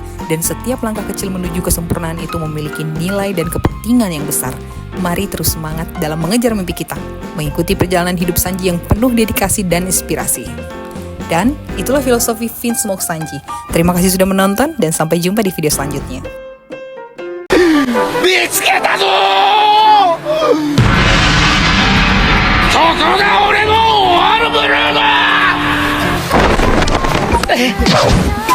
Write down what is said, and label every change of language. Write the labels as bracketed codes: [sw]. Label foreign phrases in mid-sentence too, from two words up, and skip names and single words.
[id] dan setiap langkah kecil menuju kesempurnaan itu memiliki nilai dan kepentingan yang besar. Mari terus semangat dalam mengejar mimpi kita, mengikuti perjalanan hidup Sanji yang penuh dedikasi dan inspirasi. Dan itulah filosofi Vinsmoke Sanji. Terima kasih sudah menonton dan sampai jumpa di video selanjutnya. [ja] 見つけたぞそこが俺のオアルブルーだ